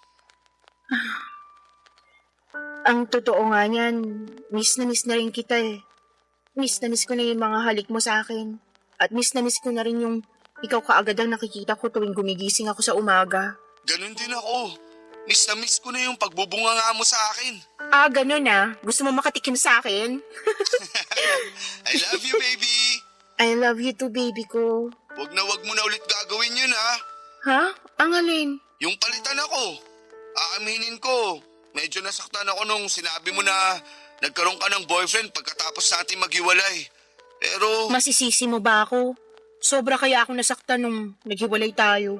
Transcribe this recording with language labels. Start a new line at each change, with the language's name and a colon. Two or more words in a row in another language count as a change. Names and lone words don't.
Filipino: Ang totoo nga niyan, miss na rin kita eh. Miss na miss ko na yung mga halik mo sa akin. At miss na miss ko na rin yung ikaw kaagad ang nakikita ko tuwing gumigising ako sa umaga. Ganun din ako. Miss na miss ko na yung pagbubunga nga mo sa akin. Ah, ganun ah. Gusto mo makatikim sa akin?
English: I love you, baby. I love you too, baby ko.
Filipino: Wag na wag mo na ulit gagawin yun, ha? Ha? Ang alin? Yung palitan ako. Aaminin ko, medyo nasaktan ako nung sinabi mo na nagkaroon ka ng boyfriend pagkatapos natin maghiwalay. Pero, Masisisi mo ba ako? Sobra kaya ako nasaktan nung naghiwalay tayo.